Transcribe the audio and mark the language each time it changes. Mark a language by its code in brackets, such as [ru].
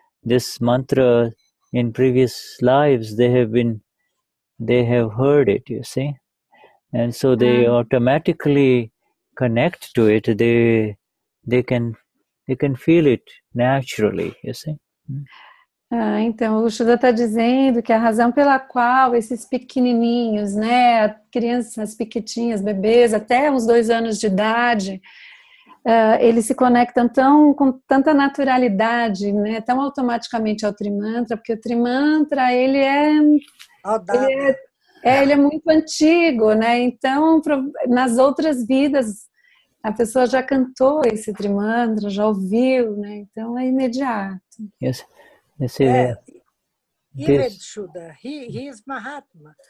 [en] This mantra in previous lives, they have heard it, you see, and so they automatically connect to it. They can feel it naturally, you see. [pt] Então, o Shuddha está dizendo que a razão pela qual esses pequenininhos, né, crianças pequitinhas, bebês, até uns 2 anos de idade, eles se conectam com tanta naturalidade, né, tão automaticamente ao Trimantra, porque o Trimantra, ele é muito antigo, né, então, nas outras vidas, a pessoa já cantou esse Trimantra, já ouviu, né, então é imediato. [en] Yes. Even Shuddha, he is Mahatma.